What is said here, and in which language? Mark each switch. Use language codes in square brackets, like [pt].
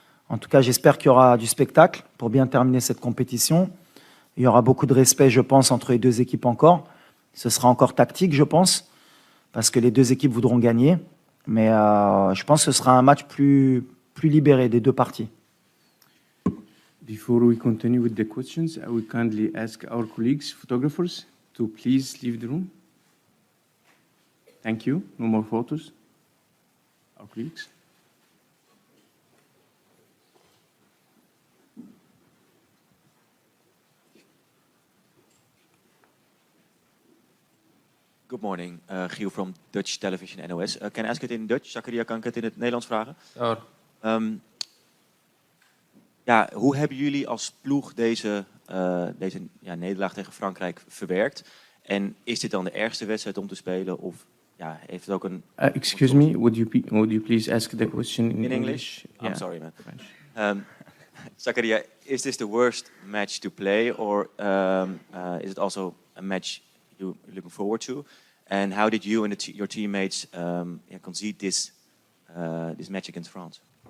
[fr] En tout cas, j'espère qu'il y aura du spectacle pour bien terminer cette compétition. Il y aura beaucoup de respect, je pense, entre les deux équipes encore. Ce sera encore tactique, je pense, parce que les deux équipes voudront gagner. Mais je pense que ce sera un match plus libéré des deux parties. [en] Before we continue with the questions, I would kindly ask our colleagues, photographers, to please leave the room. Thank you. No more photos. Our colleagues. Good morning, Giel from Dutch Television NOS. Can I ask it in Dutch? [nl] Zakaria, kan ik het in het Nederlands vragen? Ja, Ja, hoe hebben jullie als ploeg deze nederlaag tegen Frankrijk verwerkt? En is dit dan de ergste wedstrijd om te spelen? Of ja, heeft het ook een... [en] Excuse me, would you please ask the question in English? Yeah. I'm sorry, man. Zakaria, is this the worst match to play? Or is it also a match you're looking forward to? And how did you and your teammates concede this match against France?